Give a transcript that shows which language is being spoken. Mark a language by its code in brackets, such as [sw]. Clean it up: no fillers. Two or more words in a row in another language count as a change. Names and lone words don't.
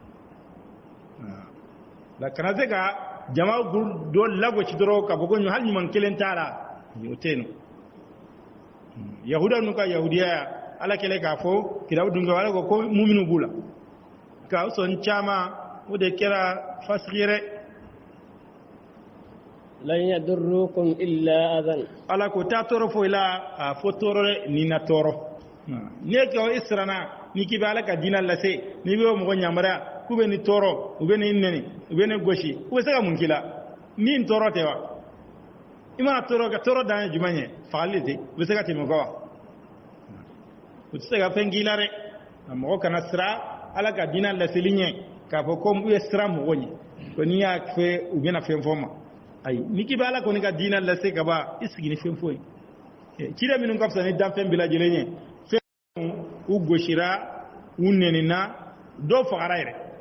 [bm] la kana se ka jama dɔ lagosi dɔrɔn ka fɔ ko hali ɲuman kelen t'a la o tɛ yen yahuda n'u ka yahudiya ala kɛlen k'a fɔ kitabu dunkew ala ko muminu b'u la ka sɔn caman o de kɛra fasigi yɛrɛ [ar] لن يضروكم إلا أذى [bm] ala ko t'a tɔɔrɔ foyi la fo tɔɔrɔ dɛ ni na tɔɔrɔ n'i ye kɛ i siranna n'i k'i bɛ ala ka diinɛ lase n'i bɛ mɔgɔ yamaruya k'u bɛ ni tɔɔrɔ u bɛ ni nɛni u bɛ ni gosi u bɛ se ka mun k'i la min tɔɔrɔ tɛ wa i mana tɔɔrɔ ka tɔɔrɔ dan ye jumɛn ye fagali de tɛ u bɛ se ka tɛmɛ o kan wa u tɛ se ka fɛn k'i la dɛ mɔgɔ kana siran ala ka diinɛ laseli ɲɛ k'a fɔ ko u ye siran mɔgɔ ɲɛ ko n'i y'a fɛ u bɛna fɛn fɔ ma ayi n'i k'i bɛ ala kɔni ka diinɛ lase ka ban i sigi ni fɛn foyi ciden minnu ka fisa ni danfɛn bɛɛ lajɛlen ye fɛn u gosira u nɛnina dɔw fagara yɛrɛ